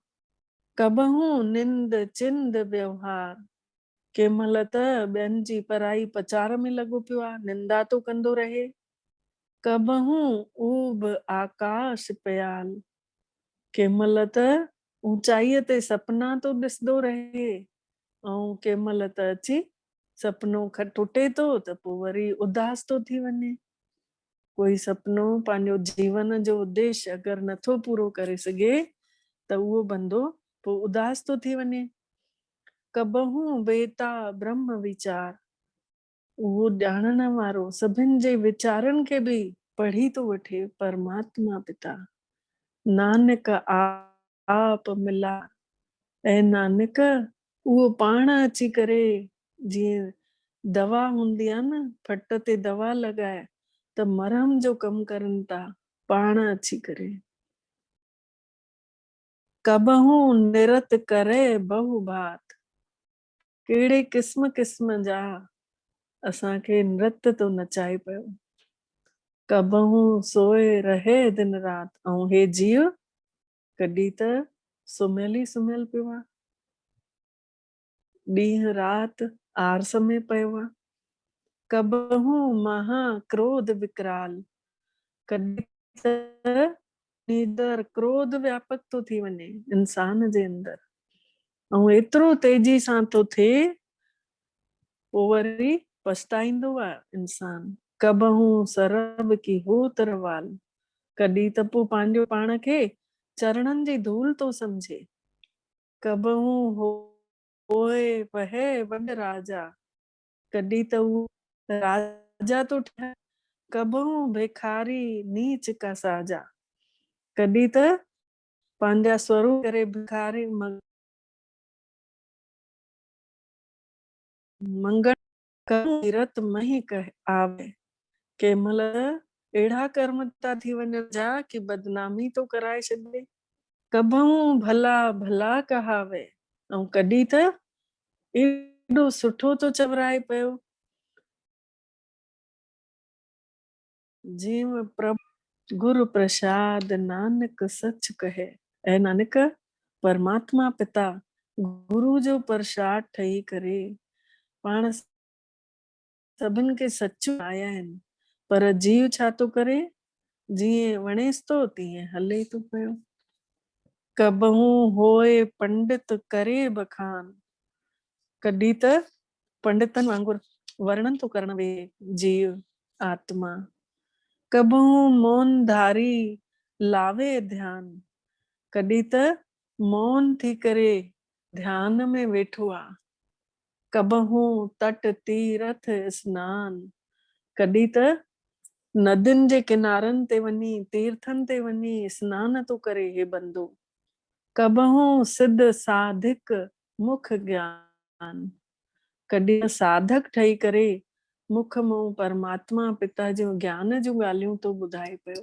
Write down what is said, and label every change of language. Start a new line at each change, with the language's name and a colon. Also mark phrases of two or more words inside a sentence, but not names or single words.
Punjabi: ਕਬਹੂ ਨਿੰਦ ਚਿੰਦ ਬਿਉਹਾਰ,
Sindhi: कंहिं महिल त ॿियनि जी पराई पचार में लॻो पियो आहे, निंदा तो कंदो रहे।
Punjabi: ਕਬਹੂ ਊਬ ਅਕਾਸ ਪਇਆਲ,
Sindhi: कंहिं महिल त ऊंचाईअ ते सपना तो ॾिसंदो रहे। ऐं कंहिं महिल त अची सपनो टुटे तो त पोइ वरी उदास तो थी वञे। कोई सपनो पंहिंजो जीवन जो उद्देश्य अगर नथो पूरो करे सघे त उहो बंदो पोइ उदास तो थी वञे।
Punjabi: ਕਬਹੂ ਬੇਤਾ ਬ੍ਰਹਮ ਬੀਚਾਰ,
Sindhi: उहो ॼाणण वारो सभिनि जे वीचारनि खे बि पढ़ी तो वठे, परमात्मा पिता।
Punjabi: ਨਾਨਕ ਆਪ ਮਿਲਾ,
Sindhi: ऐं नानक उहो पाण अची करे, जीअं दवा हूंदी आहे न, फट ते दवा लॻाए त मरहम जो कमु करनि था, पाण अची करे।
Punjabi: ਕਬਹੂ ਨਿਰਤ ਕਰੇ ਬਹੁ ਭਾਤਿ,
Sindhi: कहिड़े क़िस्म क़िस्म जा असांखे नृत्य तो नचाए पियो।
Punjabi: ਕਬਹੂ ਸੋਇ ਰਹੇ ਦਿਨੁ ਰਾਤਿ,
Sindhi: ऐं हे जीव कॾहिं त सुम्हियल ई सुम्हियल पियो आहे, ॾींहं राति आरस में पियो आहे।
Punjabi: ਕਬਹੂ ਮਹਾ ਕ੍ਰੋਧ ਬਿਕਰਾਲ,
Sindhi: कॾहिं त अंदर क्रोध व्यापक तो थी वञे इंसान जे अंदर, ऐं एतिरो तेजी सां थो थिए, पोइ वरी पछताईंदो आहे इंसान।
Punjabi: ਕਬਹੂ ਸਰਬ ਕੀ ਹੋ ਤਰਵਾਲ,
Sindhi: कॾहिं त पोइ पंहिंजो पाण खे चरणनि जी धूल थो सम्झे।
Punjabi: ਕਬਹੂ ਹੋਇ ਵਹੇ ਵਡ ਰਾਜਾ,
Sindhi: कॾहिं त उहो राजा तो ठहे।
Punjabi: ਕਬਹੂ ਭਿਖਾਰੀ ਨੀਚ ਕਾ ਸਾਜਾ,
Sindhi: कॾहिं त पंहिंजा स्वरूप करे भिखारी
Punjabi: ਮੰਗਣ ਤੀਰਥ ਮਹੀ ਕਹ ਆਵੇ।
Sindhi: के महिल अहिड़ा कर्म था थी वञनि जा कि बदनामी तो कराए छॾे।
Punjabi: ਕਬਹੂ ਭਲਾ ਭਲਾ ਕਹਾਵੇ,
Sindhi: ऐं कॾहिं त एॾो सुठो तो चवराए पियो।
Punjabi: ਜੀਵ ਪ੍ਰਭੁ ਗੁਰੁ ਪ੍ਰਸਾਦ ਨਾਨਕ ਸਚ ਕਹੇ।
Sindhi: ऐं नानक परमात्मा पिता गुरु जो प्रसाद ठही करे पाण सभिनि खे सच आया आहिनि, पर जीव छा थो करे, जीअं वणेसि थो तीअं हले थो पियो।
Punjabi: ਕਬਹੂ ਹੋਇ ਪੰਡਿਤ ਕਰੇ ਬਖਾਨ,
Sindhi: कॾहिं त पंडितनि वांगुरु वर्णन थो करण वेहे जीव आत्मा।
Punjabi: ਕਬਹੂ ਮੋਨਿ ਧਾਰੀ ਲਾਵੈ ਧਿਆਨ,
Sindhi: कॾहिं त मौन थी करे ध्यान में वेठो आहे।
Punjabi: ਕਬਹੂ ਤਟ ਤੀਰਥ ਇਸਨਾਨ,
Sindhi: कॾहिं त नदियुनि जे किनारनि ते वञी तीर्थनि ते वञी स्नान थो करे हे बंदो।
Punjabi: ਕਬਹੂ ਸਿਧ ਸਾਧਿਕ ਮੁਖ ਗਿਆਨ,
Sindhi: कॾहिं साधक ठही करे मुख मां परमात्मा पिता जो ज्ञान जूं ॻाल्हियूं तो ॿुधाए पियो।